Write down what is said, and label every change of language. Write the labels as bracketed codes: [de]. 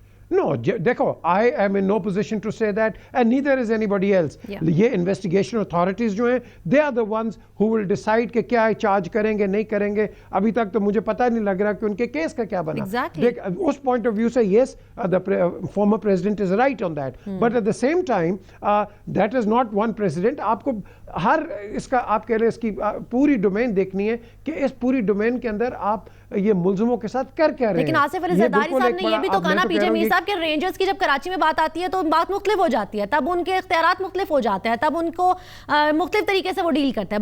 [en] No, دیکھو, I am in no position to say that and neither is anybody else. [ur] یہ investigation authorities جو ہیں [en] they are the ones who will decide [ur] کہ کیا charge کریں گے نہیں کریں گے. ابھی تک تو مجھے پتہ نہیں لگ رہا کہ ان کے کیس کا کیا بنا. اس پوائنٹ آف ویو سے [en] yes, the former president is right on that. But at the same time, that is not one president. [ur] آپ کو ہر اس کا آپ کہہ رہے ہیں اس کی پوری ڈومین دیکھنی ہے کہ اس پوری ڈومین کے اندر آپ یہ ملزموں کے ساتھ کر کیا رہے ہیں. لیکن آصف علی زرداری صاحب نے یہ بھی تو کہا نا PJ میر صاحب کہ رینجرز کی جب کراچی میں بات آتی ہے تو بات مختلف ہو جاتی ہے, تب ان کے اختیارات مختلف ہو جاتے ہیں, تب ان کو مختلف طریقے سے وہ ڈیل کرتے ہیں.